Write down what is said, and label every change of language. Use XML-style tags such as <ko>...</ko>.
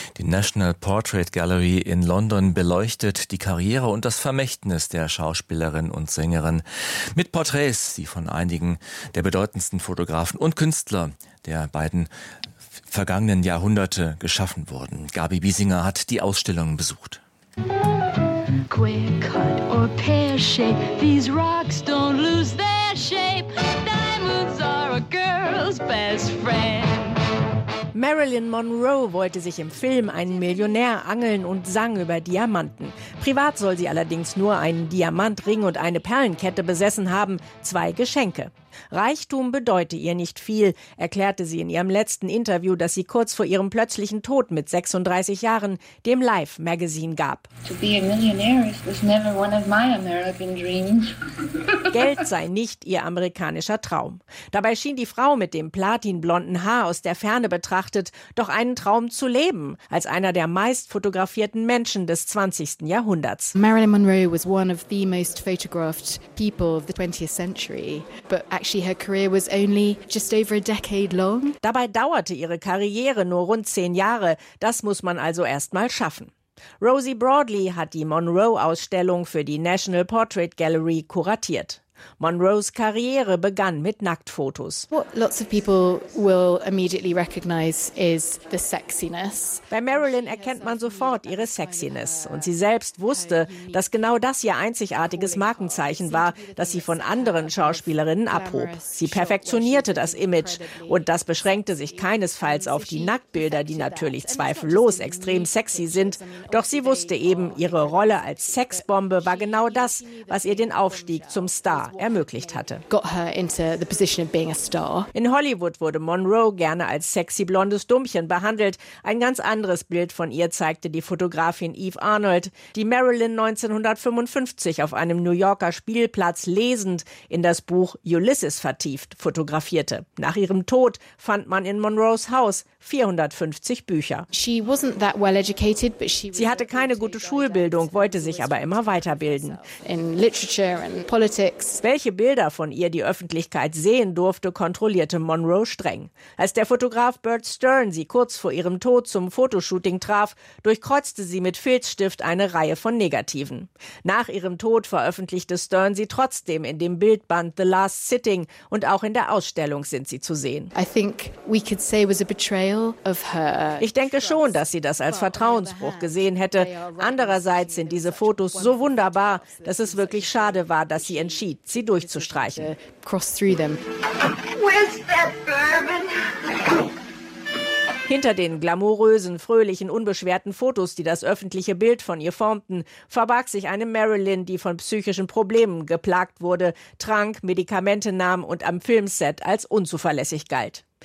<de>Die National Portrait Gallery in London beleuchtet die Karriere und das Vermächtnis der Schauspielerin und Sängerin mit Porträts, die von einigen der bedeutendsten Fotografen und Künstler der beiden vergangenen Jahrhunderte geschaffen wurden. Gabi Biesinger hat die Ausstellung besucht.</de> <en>Queer cut or pear shape, these rocks don't lose their shape. Diamonds are a girl's best friend.</en> <de>Marilyn Monroe wollte sich im Film einen Millionär angeln und sang über Diamanten. Privat soll sie allerdings nur einen Diamantring und eine Perlenkette besessen haben, zwei Geschenke. Reichtum bedeute ihr nicht viel, erklärte sie in ihrem letzten Interview, das sie kurz vor ihrem plötzlichen Tod mit 36 Jahren dem Life Magazine gab.</de> <en>To be a millionaire was never one of my American dreams.</en> <de>Geld sei nicht ihr amerikanischer Traum. Dabei schien die Frau mit dem platinblonden Haar aus der Ferne betrachtet doch einen Traum zu leben, als einer der meist fotografierten Menschen des 20. Jahrhunderts.</de> <en>Marilyn Monroe was one of the most photographed people of the 20th century, but actually, her career was only just over a decade long.</en> <de>Dabei dauerte ihre Karriere nur rund 10 Jahre. Das muss man also erst mal schaffen. Rosie Broadley hat die Monroe-Ausstellung für die National Portrait Gallery kuratiert. Monroes Karriere begann mit Nacktfotos.</de> <en>What lots of people will immediately recognize is the sexiness.</en> <de>Bei Marilyn erkennt man sofort ihre Sexiness. Und sie selbst wusste, dass genau das ihr einzigartiges Markenzeichen war, das sie von anderen Schauspielerinnen abhob. Sie perfektionierte das Image. Und das beschränkte sich keinesfalls auf die Nacktbilder, die natürlich zweifellos extrem sexy sind. Doch sie wusste eben, ihre Rolle als Sexbombe war genau das, was ihr den Aufstieg zum Star ermöglicht hatte.</de> <en>Got her into the position of being a star.</en> <de>In Hollywood wurde Monroe gerne als sexy blondes Dummchen behandelt. Ein ganz anderes Bild von ihr zeigte die Fotografin Eve Arnold, die Marilyn 1955 auf einem New Yorker Spielplatz lesend in das Buch Ulysses vertieft fotografierte. Nach ihrem Tod fand man in Monroes Haus 450 Bücher.</de> <en>She wasn't that well educated, but she</en> <de>Sie hatte keine gute Schulbildung, wollte sich aber immer weiterbilden.</de> <en>In Literature and Politics.</en> <de>Welche Bilder von ihr die Öffentlichkeit sehen durfte, kontrollierte Monroe streng. Als der Fotograf Bert Stern sie kurz vor ihrem Tod zum Fotoshooting traf, durchkreuzte sie mit Filzstift eine Reihe von Negativen. Nach ihrem Tod veröffentlichte Stern sie trotzdem in dem Bildband The Last Sitting und auch in der Ausstellung sind sie zu sehen.</de> <en>I think we could say it was a betrayal of her.</en> <de>Ich denke schon, dass sie das als Vertrauensbruch gesehen hätte. Andererseits sind diese Fotos so wunderbar, dass es wirklich schade war, dass sie entschied, sie durchzustreichen.</de> <en>Cross through them. Where's that bourbon?</en> <de>Hinter den glamourösen, fröhlichen, unbeschwerten Fotos, die das öffentliche Bild von ihr formten, verbarg sich eine Marilyn, die von psychischen Problemen geplagt wurde, trank, Medikamente nahm und am Filmset als unzuverlässig galt.</de>